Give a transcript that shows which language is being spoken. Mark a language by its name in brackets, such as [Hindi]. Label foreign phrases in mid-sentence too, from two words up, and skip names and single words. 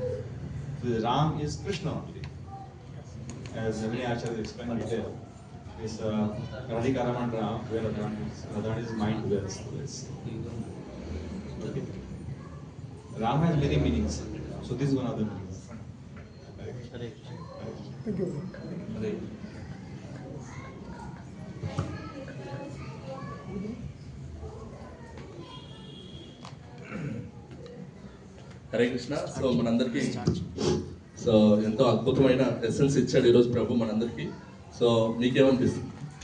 [English] So the Ram is Krishna only. As many Acharya explained in detail, this Radhika Raman Ram, where Radharani's mind dwells. Okay. Ram has many meanings. So this is one of the meanings. Hare Thank you. Hare. [Telugu] హరే కృష్ణ. సో మనందరికీ సో ఎంతో అద్భుతమైన ఎసెన్స్ ఇచ్చాడు ఈరోజు ప్రభు మనందరికీ. సో మీకేమనిపిస్తుంది?